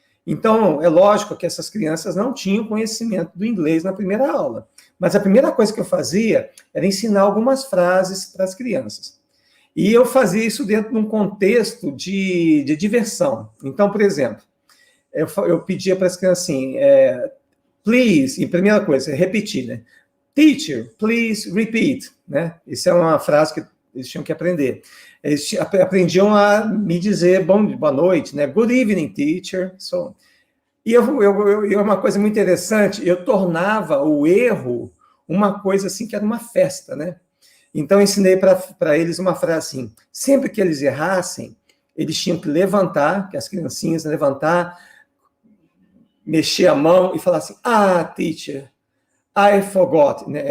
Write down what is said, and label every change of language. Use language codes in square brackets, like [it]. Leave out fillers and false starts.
[pt] Então, é lógico que essas crianças não tinham conhecimento do inglês na primeira aula, mas a primeira coisa que eu fazia era ensinar algumas frases para as crianças. E eu fazia isso dentro de um contexto de diversão. Então, por exemplo, eu pedia para as crianças assim, please, e primeira coisa, repetir, né? [en] Teacher, please repeat, né? [pt] Isso é uma frase que eles tinham que aprender. Eles aprendiam a me dizer boa noite, né? [en] Good evening, teacher. [pt] E uma coisa muito interessante, eu tornava o erro uma coisa assim que era uma festa, né? Então, eu ensinei para eles uma frase assim, sempre que eles errassem, eles tinham que levantar, que as criancinhas levantar, mexer a mão e falar assim, [en] teacher, I forgot, [pt] né?